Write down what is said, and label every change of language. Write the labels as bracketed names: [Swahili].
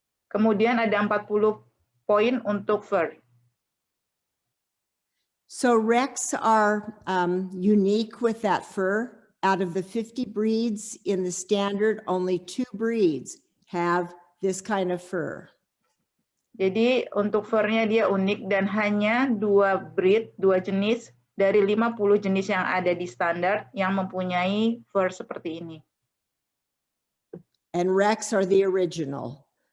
[Indonesian] Kemudian ada 40 poin untuk fur. [English] So Rex are unique with that fur. Out of the 50 breeds in the standard, only 2 breeds have this kind of fur. [Indonesian] Jadi untuk furnya dia unik dan hanya 2 breed, 2 jenis dari 50 jenis yang ada di standar yang mempunyai fur seperti ini. [English] And Rex are the original.